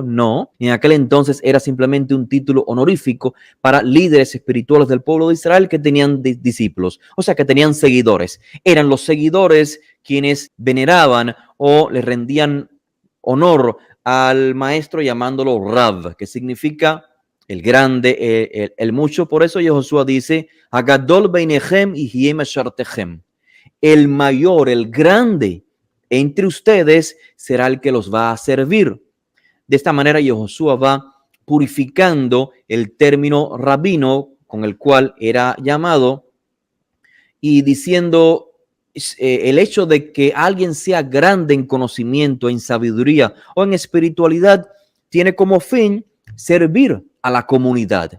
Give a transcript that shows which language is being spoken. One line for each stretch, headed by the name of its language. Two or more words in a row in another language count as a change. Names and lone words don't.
Spanish: No, en aquel entonces era simplemente un título honorífico para líderes espirituales del pueblo de Israel que tenían discípulos, o sea, que tenían seguidores. Eran los seguidores quienes veneraban o le rendían honor al maestro llamándolo Rav, que significa el grande, el mucho. Por eso Josué dice,
Hebrew: הגדול בינכם יהיה משרתכם.
Spanish: El mayor, el grande entre ustedes será el que los va a servir. De esta manera Josué va purificando el término rabino con el cual era llamado y diciendo el hecho de que alguien sea grande en conocimiento, en sabiduría o en espiritualidad tiene como fin servir a la comunidad.